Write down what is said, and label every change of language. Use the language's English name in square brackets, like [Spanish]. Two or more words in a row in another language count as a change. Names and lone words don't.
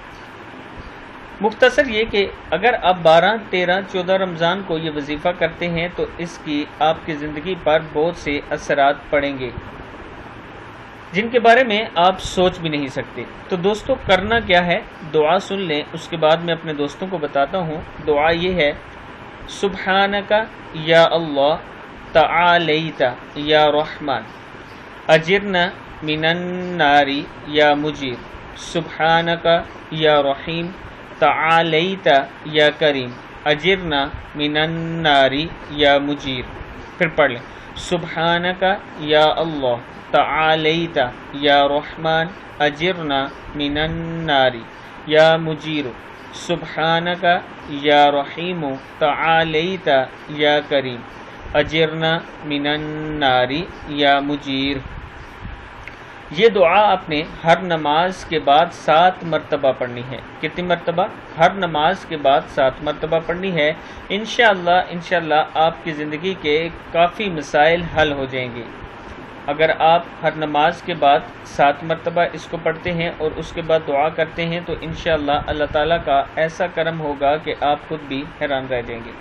[Urdu] مختصر یہ کہ اگر آپ 12، 13، 14 رمضان کو یہ وظیفہ کرتے ہیں تو اس کی آپ کی زندگی پر بہت سے اثرات پڑیں گے جن کے بارے میں آپ سوچ بھی نہیں سکتے۔ تو دوستو، کرنا کیا ہے؟ دعا سن لیں، اس کے بعد میں اپنے دوستوں کو بتاتا ہوں۔ دعا یہ ہے: [Arabic] سبحانک یا اللہ تعالیت یا رحمان اجرنا من النار یا مجیر، سبحانک یا رحیم تعالیت یا کریم اجرنا من النار یا مجیر۔ [Urdu] پھر پڑھ لیں: [Arabic] سبحانک یا اللہ تعالیت یا رحمان اجرنا من النار یا مجیر، سبحانک یا رحیم تعالیت یا کریم اجرنا من النار یا مجیر۔ [Urdu] یہ دعا آپ نے ہر نماز کے بعد 7 مرتبہ پڑھنی ہے۔ کتنی مرتبہ؟ ہر نماز کے بعد 7 مرتبہ پڑھنی ہے۔ انشاءاللہ آپ کی زندگی کے کافی مسائل حل ہو جائیں گے اگر آپ ہر نماز کے بعد 7 مرتبہ اس کو پڑھتے ہیں اور اس کے بعد دعا کرتے ہیں تو انشاءاللہ اللہ تعالیٰ کا ایسا کرم ہوگا کہ آپ خود بھی حیران رہ جائیں گے۔